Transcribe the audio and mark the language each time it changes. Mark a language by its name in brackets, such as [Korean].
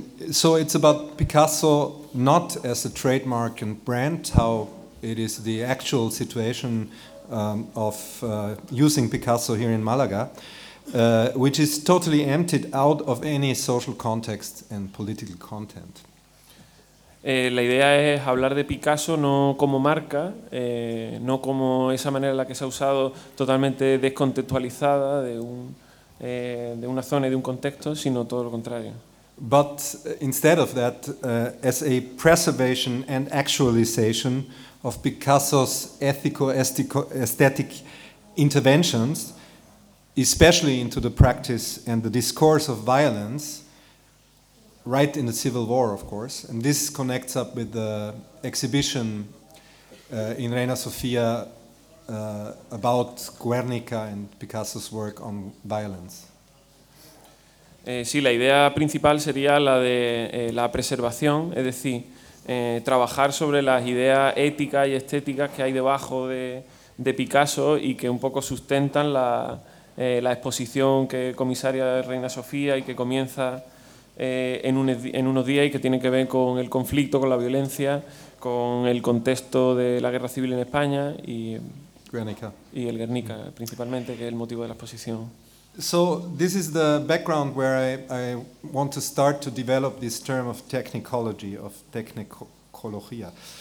[English] So it's about Picasso not as a trademark and brand, how it is the actual situation of using Picasso here in Malaga, which is totally emptied out of any social context and political content. [Spanish] La idea es hablar de Picasso no como marca, no como esa manera en la que se ha usado, totalmente descontextualizada de una zona y de un contexto, sino todo lo contrario. [English] But instead of that, as a preservation and actualization of Picasso's ethico-aesthetic interventions, especially into the practice and the discourse of violence, right in the Civil War, of course. And this connects up with the exhibition in Reina Sofia about Guernica and Picasso's work on violence. [Spanish] Sí, la idea principal sería la de la preservación, es decir, trabajar sobre las ideas éticas y estéticas que hay debajo de Picasso y que un poco sustentan la exposición que comisaria Reina Sofía y que comienza en unos días y que tiene que ver con el conflicto, con la violencia, con el contexto de la guerra civil en España y el Guernica, principalmente, que es el motivo de la exposición. [English] So this is the background where I want to start to develop this term of technicology, of technicologia.